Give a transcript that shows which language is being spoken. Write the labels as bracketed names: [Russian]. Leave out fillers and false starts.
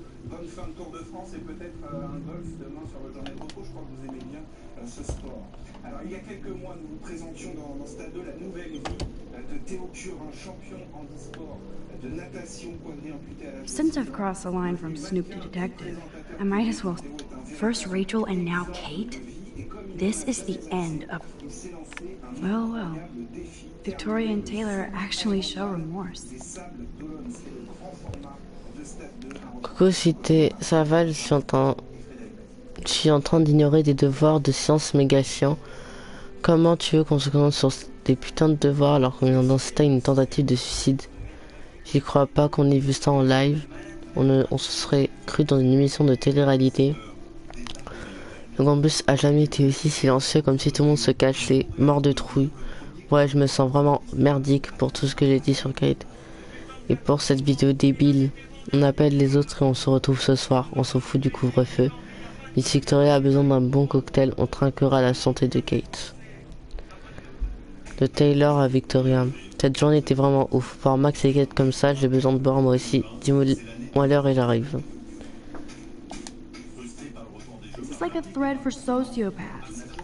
[French] Bonne fin de Tour de France et peut-être un golf demain sur votre journée de repos. Je crois que vous aimez bien ce sport. Alors, il y a quelques mois, nous vous présentions dans Stade 2 la nouvelle vie de Théo Curin, champion handisport de natation quadri-amputée à la... [English] Since I've crossed the line from Snoop to detective, I might as well... First Rachel and now Kate? This is the end of... Well. Victoria and Taylor actually show remorse. [French] Coucou, si ça va, je suis en train d'ignorer des devoirs de sciences méga chiants. Comment tu veux qu'on se concentre sur des putains de devoirs alors qu'on vient d'inciter à une tentative de suicide? J'y crois pas qu'on ait vu ça en live. On se serait cru dans une émission de télé-réalité. Le campus a jamais été aussi silencieux, comme si tout le monde se cachait, mort de trouille. Ouais, je me sens vraiment merdique pour tout ce que j'ai dit sur Kate. Et pour cette vidéo débile. On appelle les autres et on se retrouve ce soir. On s'en fout du couvre-feu. Miss Victoria a besoin d'un bon cocktail. On trinquera la santé de Kate. De Taylor à Victoria. Cette journée était vraiment ouf. Voir Max et Kate comme ça, j'ai besoin de boire moi aussi. Dis-moi l'heure et j'arrive. [English] It's like a thread for sociopaths.